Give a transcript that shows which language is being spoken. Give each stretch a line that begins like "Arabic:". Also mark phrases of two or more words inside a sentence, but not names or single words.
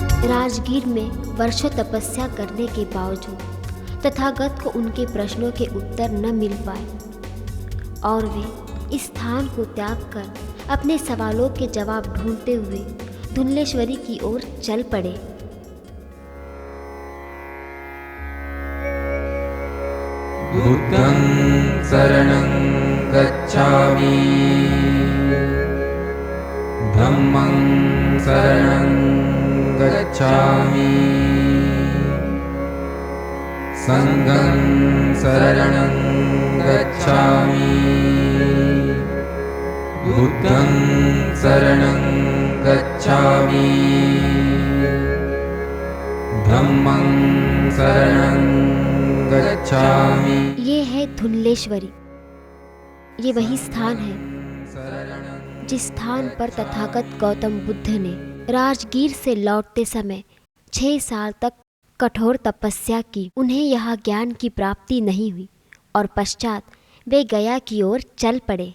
Hindi: राजगीर में वर्षों तपस्या करने के बावजूद तथागत को उनके प्रश्नों के उत्तर न मिल पाए और वे इस स्थान को त्याग कर अपने सवालों के जवाब ढूंढते हुए धुंधलेश्वरी की ओर चल पड़े।
Pali: बुद्धं शरणं गच्छामि, धम्मं शरणं गच्छामि, संघं शरणं गच्छामि, बुद्धं शरणं गच्छामि, धम्मं शरणं गच्छामि।
Hindi: ये है धुंधलेश्वरी। ये वही स्थान है जिस स्थान पर तथागत गौतम बुद्ध ने राजगीर से लौटते समय 6 साल तक कठोर तपस्या की। उन्हें यहाँ ज्ञान की प्राप्ति नहीं हुई और पश्चात वे गया की ओर चल पड़े।